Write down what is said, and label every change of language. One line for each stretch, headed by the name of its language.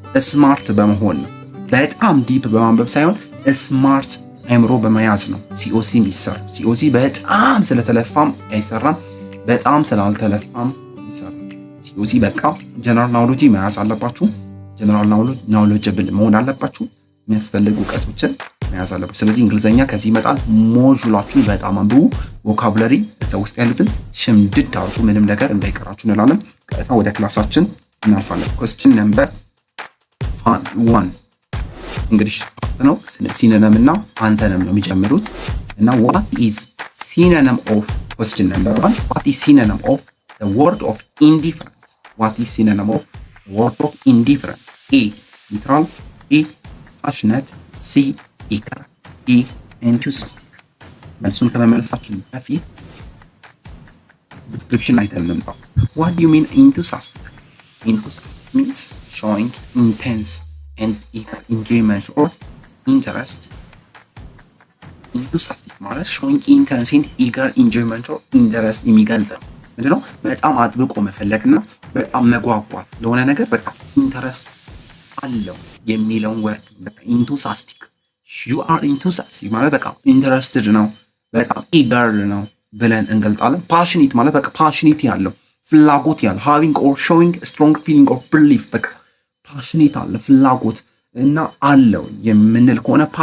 Amharic: ስማርት በመሆን ነው። በጣም ዲፕ በማንበብ ሳይሆን ስማርት አእምሮ በመያዝ ነው ሲኦሲ የሚሰራው። ሲኦሲ በጣም ስለተለፋም አይሰራም፣ በጣም ስላልተለፋም ይሰራል። ሲኦሲ በቃ ጀነራል ናውሎጂ መያዝ አለባችሁ። ጀነራል ናውሎጅብል መሆን አለባችሁ። የሚያስፈልጉ እውቀቶችን መያዝ አለባችሁ። ስለዚህ እንግሊዘኛ ከዚህ ይመጣል። ሞጁላችሁን በጣም አንብቡ። ቮካቡላሪ እዛ ውስጥ ያሉትን ሽምድድ አድርጉ። ምንም ነገር እንዳይቀራችሁ እንላለን። ቀጥታ ወደ ክላሳችን እናልፋለን። ኩዌስችን ነምበር 1 እንግሊሽ ነው። ሲኖኒም እና አንተነም ነው የሚጀምሩት እና
English: what is synonym of question number 1 what is synonym of the word of indifferent? What is synonym of the word of indifferent? A. Neutral. B. Passionate. C. Eager. D. Enthusiastic.
Amharic: መልሱን ከመመለሳችን በፊት description አይተን እንምጣ።
English: What do you mean enthusiastic? Enthusiastic means showing intense and eager enjoyment or interest. Enthusiastic
Amharic: ማለት
English: showing intense and eager enjoyment or interest
Amharic: የሚገልጽ ነው። ምንድነው? በጣም አጥብቆ መፈለግና በጣም መጓጓት ለሆነ ነገር በቃ ኢንተረስት አለው የሚለውን ወርድ በቃ ኢንቱሳስቲክ
English: you are enthusiastic
Amharic: ማለት በቃ ኢንተረስትድ ነው፣ በጣም ኢገር ነው ብለን እንገልጣለን። ፓሽኔት ማለት በቃ ፓሽኔት ያለው ፍላጎት ያለው
English: having or showing a strong feeling or belief
Amharic: በቃ ፓሽኔት አለ ፍላጎት እና አለው የምንል ከሆነ